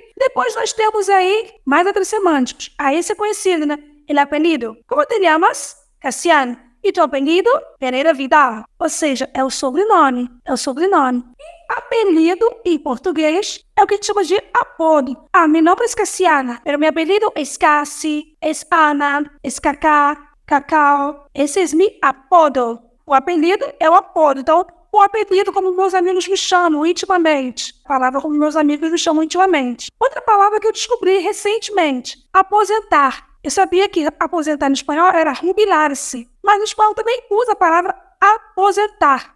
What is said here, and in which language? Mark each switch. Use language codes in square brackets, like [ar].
[pt] Depois nós temos aí mais outros semânticos. Aí esse é conhecido, né? [es] El apelido. Como te llamas? [pt] Cassiano. E teu apelido? Pereira Vidal. Ou seja, é o sobrenome. É o sobrenome. E apelido, em português, é o que a gente chama de apodo. [es] Mi nombre es Cassiana, pero mi apelido es Cassi, es Ana, es Cacá, Cacau. [pt] Esse é meu apodo. O apelido é o apodo. Então, o apelido, como meus amigos me chamam intimamente. A palavra como meus amigos me chamam intimamente. Outra palavra que eu descobri recentemente. Aposentar. Eu sabia que aposentar no espanhol era jubilar-se. Mas no espanhol também usa a palavra aposentar.